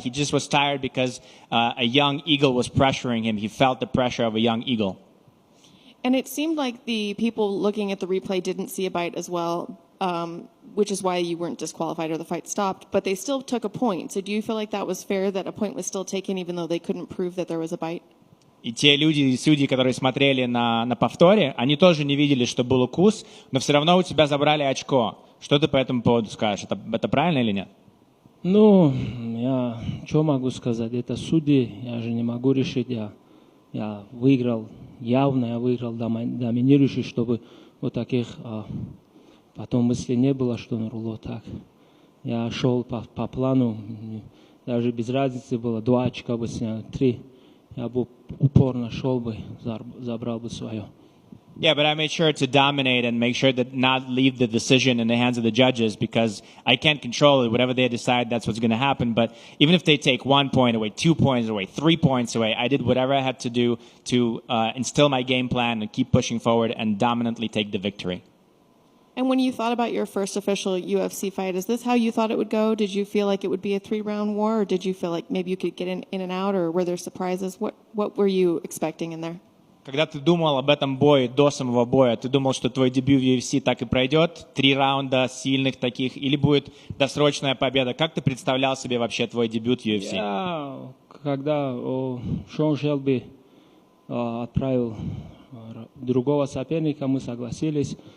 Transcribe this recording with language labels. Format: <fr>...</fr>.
<en>He just was tired because a young eagle was pressuring him. He felt the pressure of a young eagle. And it seemed like the people looking at the replay didn't see a bite as well, which is why you weren't disqualified or the fight stopped, but they still took a point. So do you feel like that was fair, that a point was still taken even though they couldn't prove that there was a bite?</en> <ru>И те люди и судьи, которые смотрели на повторе, они тоже не видели, что был укус, но все равно у тебя забрали очко. Что ты по этому поводу скажешь? Это правильно или нет? Ну, я что могу сказать? Это судьи, я же не могу решить. Я выиграл, явно я выиграл доминирующий, чтобы вот таких потом мысли не было, что Нурулло так. Я шел по плану, даже без разницы было, 2 очка бы снял, 3. Я бы упорно шел бы, забрал бы свое.</ru> <en>Yeah, but I made sure to dominate and make sure that not leave the decision in the hands of the judges because I can't control it. Whatever they decide, that's what's going to happen. But even if they take 1 point away, 2 points away, 3 points away, I did whatever I had to do to instill my game plan and keep pushing forward and dominantly take the victory. And when you thought about your first official UFC fight, is this how you thought it would go? Did you feel like it would be a 3-round war, or did you feel like maybe you could get in and out, or were there surprises? What were you expecting in there?</en> <ru>Когда ты думал об этом бое, до самого боя, ты думал, что твой дебют в UFC так и пройдет? 3 раунда сильных таких, или будет досрочная победа? Как ты представлял себе вообще твой дебют в UFC? Я, когда Шон Шелби отправил другого соперника, мы согласились.</ru>